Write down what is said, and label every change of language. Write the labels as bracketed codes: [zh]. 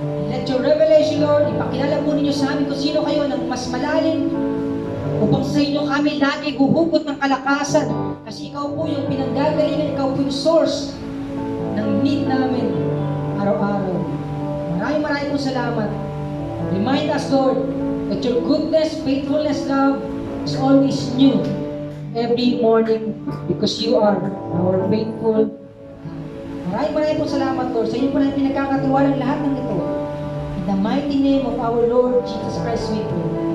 [en] Let your revelation, Lord, [tl] ipakilala po ninyo sa amin kung sino kayo ng mas malalim upang sa inyo kami lagi huhugot ng kalakasan kasi ikaw po yung pinanggagalingan, ikaw po yung source ng need namin araw-araw. Maraming maraming salamat. [en] Remind us, Lord, that your goodness, faithfulness, love is always new every morning because you are our faithful. [tl] Maraming salamat, Lord. Sa inyo po namin pinagkakatiwalang lahat ng ito. [en] In the mighty name of our Lord Jesus Christ, we pray.